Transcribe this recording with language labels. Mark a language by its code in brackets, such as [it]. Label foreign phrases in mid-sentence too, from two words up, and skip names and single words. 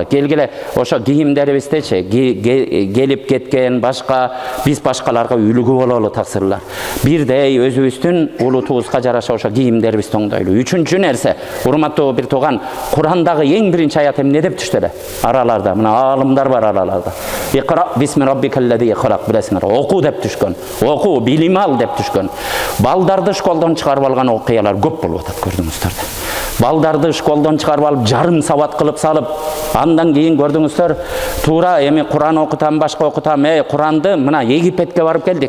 [ky] Келгиле ошо кийимдерибиздечи келип кеткен башка, биз башкаларга үлгү бололу таксырлар. Бирдей өзүбүздүн улутубузга жараша ошо кийимдерибизди оңдойлу. Үчүнчү нерсе, урматтуу бир тууган, Курандагы эң биринчи аят эмне деп түштү эле? Араларда, мына аалымдар бар араларда. [ar] اقرأ باسم ربك الذي خلق, [ky] билесиңер, оку деп түшкөн. Оку, билим ал деп түшкөн. Балдарды школдон чыгарып алган окуялар көп болуп атат, көрдүңүздөр. Балдарды школдон чыгарып алып, жарым сабат кылып салып, андан кийин көрдүңүздөр, туура эми Куран окутам, башка окутам, Куранды мына Египетке барып келдик.